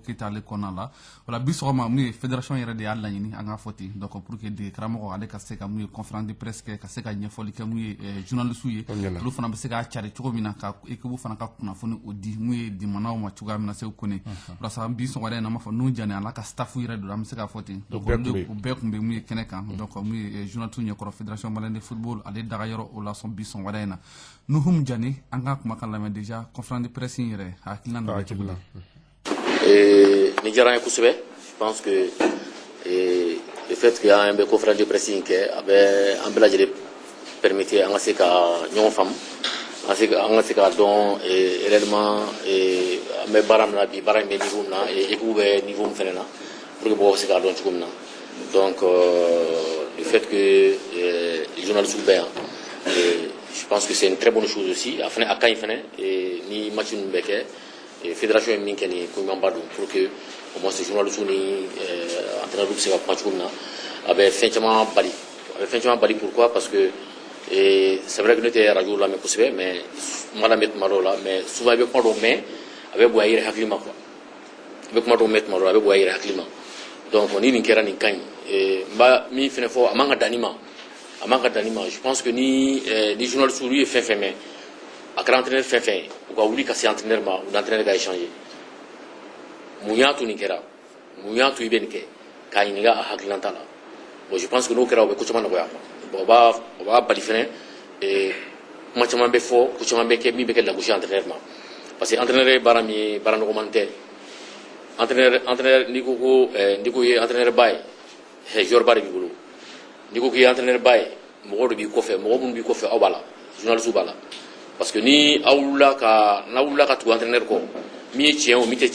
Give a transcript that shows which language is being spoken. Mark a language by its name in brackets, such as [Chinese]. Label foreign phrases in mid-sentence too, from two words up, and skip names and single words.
[Bambara] Keita ale kɔnɔna la o la bi sɔgɔma mun ye fédération yɛrɛ de y'a laɲini an k'a fɔ ten [French] donc pour que [Bambara] dege karamɔgɔ ale ka se ka mun ye [French] conférence de presse [Bambara] kɛ ka se ka ɲɛfɔli kɛ mun ye journalistes ye olu fana bɛ se k'a cari cogo min na ka équipe fana ka kunnafoni o di mun ye dimanaw ma cogoya min na Seku Kone walasa bi sɔgɔmada in na an b'a fɔ n'u jani ala ka staff yɛrɛ don an bɛ se k'a fɔ ten donc u bɛɛ tun bɛ mun ye kɛnɛ kan donc mun ye journalistes ɲɛkɔrɔ [French] fédération malienne de football [Bambara] ale daga yɔrɔ o la sɔn bi sɔgɔmada in na Nuhum Jani an ka kumakan lamɛn déjà [French] conférence de presse [Bambara] in yɛrɛ hakilina na cogo la ni diyara n ye kosɛbɛ [French] je pense que le fait que [Bambara] an bɛ [French] conférence de presse [Bambara] in kɛ a bɛ an bɛɛ lajɛlen permettre an ka se ka ɲɔgɔn faamu an ka se k'a dɔn réellement an bɛ baara min na bi baara in bɛ [French] niveau [Bambara] min na [French] équipe bɛ niveau [Bambara] min fɛnɛ na [French] pour que [Bambara] mɔgɔw bɛ se k'a dɔn cogo min na [French] donc le fait que les journalistes [Bambara] bɛ yan [French] je pense que c'est une très bonne chose aussi [Bambara] a ka ɲi fɛnɛ ni match ninnu bɛ kɛ fédération ye min kɛ ni ko ɲumanba don [French] pour que au moins [Bambara] journalistes ni entraîneurs bɛ se ka kuma cogo min na a bɛ fɛn caman bali [French] pourquoi parce que c'est vrai que [Bambara] ne tɛ radio lamɛn kosɛbɛ mais kuma lamɛn tuma dɔw la [French] mais souvent [Bambara] i bɛ kuma dɔw mɛn a bɛ bɔ a yɛrɛ hakili ma quoi i bɛ kuma dɔw mɛn tuma dɔw la a bɛ bɔ a yɛrɛ hakili ma donc ni nin kɛra nin ka ɲi n b'a min fɛnɛ fɔ a man ka dan nin ma [French] je pense que [Bambara] ni journalistes olu ye fɛn fɛn mɛn a kɛra entraîneur fɛn fɛn ye u ka wuli ka se entraîneur ma u ni entraîneur ka échanger mun y'a to nin kɛra mun y'a to i bɛ nin kɛ k'a ɲininka a hakilina ta la [French] bon je pense que [Bambara] n'o kɛra o bɛ ko caman nɔgɔya [French] quoi bon [Bambara] o b'a bali fɛnɛ kuma caman bɛ fɔ ko caman bɛ kɛ min bɛ kɛ lagosi entraîneur ma [French] parce que [Bambara] entraîneur ye baara min ye baara nɔgɔman tɛ entraîneur n'i ko ye entraîneur ba ye joueur ba de b'i bolo n'i ko k'i ye entraîneur ba ye mɔgɔ de b'i kɔfɛ mɔgɔ minnu b'i kɔfɛ aw b'a la journalistes b'a la [French] parce que [Bambara] ni n'aw wulila ka tugu entraîneur kɔ min ye tiɲɛ o min tɛ